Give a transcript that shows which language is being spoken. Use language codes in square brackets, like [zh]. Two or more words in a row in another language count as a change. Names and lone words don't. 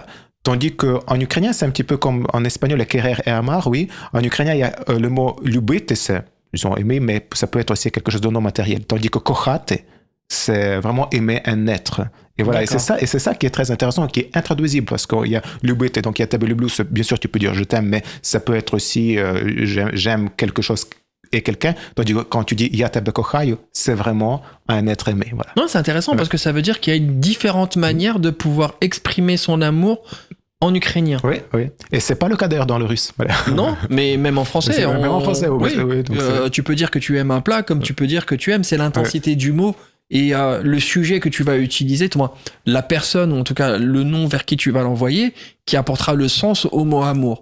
[fr] Tandis qu'en ukrainien, c'est un petit peu comme en espagnol, le querer et amar, oui. En ukrainien, il y a le mot любить, ils ont aimé, mais ça peut être aussi quelque chose de non matériel. Tandis que kochate, c'est vraiment aimer un être. Et voilà, et c'est ça qui est très intéressant, qui est intraduisible, parce qu'il y a любить, et donc il y a [uk] тебе люблю, [fr] bien sûr tu peux dire je t'aime, mais ça peut être aussi j'aime quelque chose et quelqu'un. Tandis que quand tu dis [uk] я тебе кохаю, [fr] c'est vraiment un être aimé. Voilà. Non, c'est intéressant parce que ça veut dire qu'il y a différentes manières de pouvoir exprimer son amour en ukrainien. Oui, oui. Et c'est pas le cas d'ailleurs dans le russe. Voilà. Non, mais même en français. Même en français, oui. Tu peux dire que tu aimes un plat, comme tu peux dire que tu aimes. C'est l'intensité du mot et le sujet que tu vas utiliser, la personne, ou en tout cas le nom vers qui tu vas l'envoyer, qui apportera le sens au mot amour.